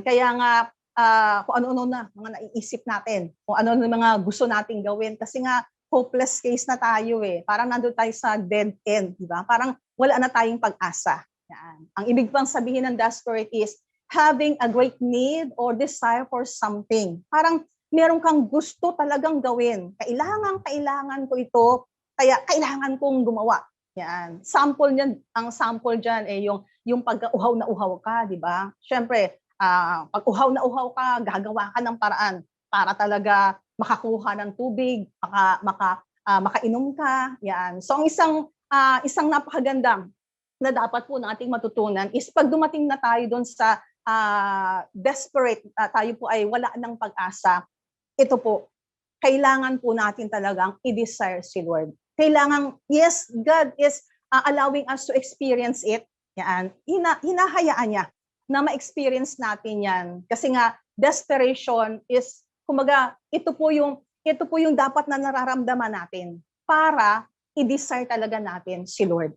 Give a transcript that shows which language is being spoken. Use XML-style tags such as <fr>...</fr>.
<tl>Kaya nga kung ano-ano na mga naiisip natin, kung ano-ano mga gusto nating gawin. Kasi nga hopeless case na tayo eh. Parang nandun tayo sa dead end, di ba? Parang wala na tayong pag-asa. Yan. Ang ibig pang sabihin ng</tl> <en>desperate is having a great need or desire for something.</en> <tl>Parang meron kang gusto talagang gawin. Kailangan ko ito, kaya kailangan kong gumawa. Yan. Sample niyan, ang sample diyan eh yung pagka-uhaw na uhaw ka, di ba? Syempre, pag uhaw na uhaw ka, gagawa ka ng paraan para talaga makakuha ng tubig, makainom ka. Yan. So ang isang napakagandang na dapat po nating matutunan is pag dumating na tayo doon sa desperate, tayo po ay wala ng pag-asa, ito po, kailangan po natin talagang i-desire si Lord.</tl> <en>Kailangan, yes, God is allowing us to experience it.</en> <tl>Yan. Hinahayaan niya na ma-experience natin yan. Kasi nga, desperation is, kumbaga, ito po yung dapat na nararamdaman natin para i-desire talaga natin si Lord.</tl>